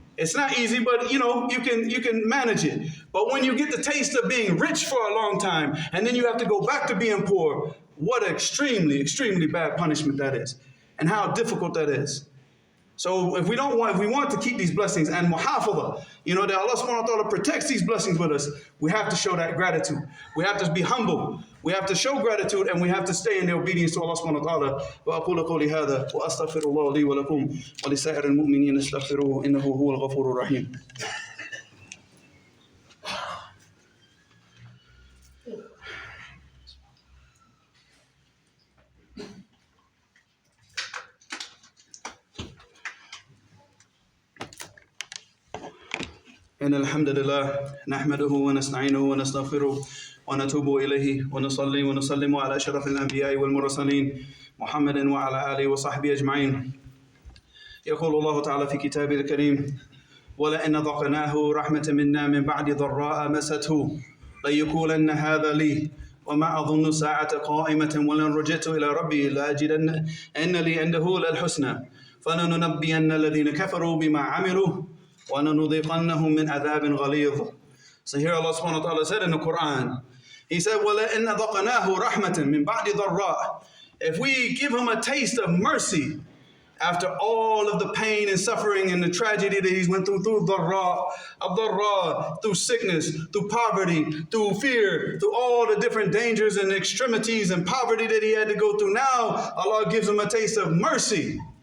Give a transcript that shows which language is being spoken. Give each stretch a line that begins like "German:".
English: It's not easy, but you can manage it. But when you get the taste of being rich for a long time, and then you have to go back to being poor, what an extremely, extremely bad punishment that is, and how difficult that is. So if we want to keep these blessings and muhafadha, that Allah subhanahu wa ta'ala protects these blessings with us, we have to show that gratitude. We have to be humble. We have to show gratitude, and we have to stay in the obedience to Allah subhanahu wa ta'ala.
Arabic: وأقول قولي هذا وأستغفر الله لي ولكم ولسائر المؤمنين استغفروه إنه هو الغفور الرحيم. إن الحمد لله نحمده ونستعينه ونستغفره ونتوب إليه ونصلي ونسلم على أشرف الأنبياء والمرسلين محمد وعلى آله وصحبه أجمعين. يقول الله تعالى في كتابه الكريم: ولئن ذقناه رحمة منا من بعد ضراء مسته ليقولن هذا لي وما أظن الساعة قائمة ولن رجعت إلى ربي لأجدن أن لي عنده للحسنى فلننبئن الذين كفروا بما عملوا وَنَنُذِيقَنَّهُم مِّنْ عَذَابٍ غَلِيظٍ.
English: So here Allah subhanahu wa ta'ala said in the Quran, He said,
Arabic: وَلَئِنَّ ذَقَنَاهُ رَحْمَةً مِّن بَعْدِ ضَرَّاءٍ.
English: If we give him a taste of mercy after all of the pain and suffering and the tragedy that he's went through dharra, through sickness, through poverty, through fear, through all the different dangers and extremities and poverty that he had to go through, now Allah gives him a taste of mercy.